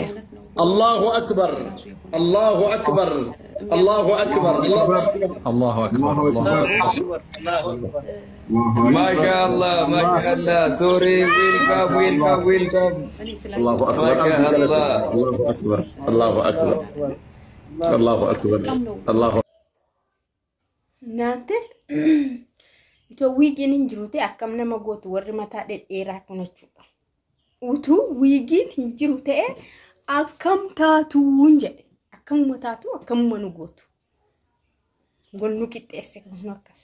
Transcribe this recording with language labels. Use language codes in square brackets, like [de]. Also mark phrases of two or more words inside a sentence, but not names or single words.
[ar] الله أكبر الله أكبر الله أكبر الله أكبر الله أكبر الله أكبر ما شاء الله ما شاء الله [en] sorry welcome welcome welcome [ar] الله أكبر ما شاء الله الله أكبر الله أكبر الله أكبر الله أكبر [om] Naante itoo wiigiin hin jiru ta'e akkam nama gootu warri mataa dhedheeraa kun jechuudha. Utuu wiigiin hin jiru ta'e akkam taatuun jedhe. Akkamuma taatu akkamuma nu gootu. Wal nu qixxeesse kun akkas.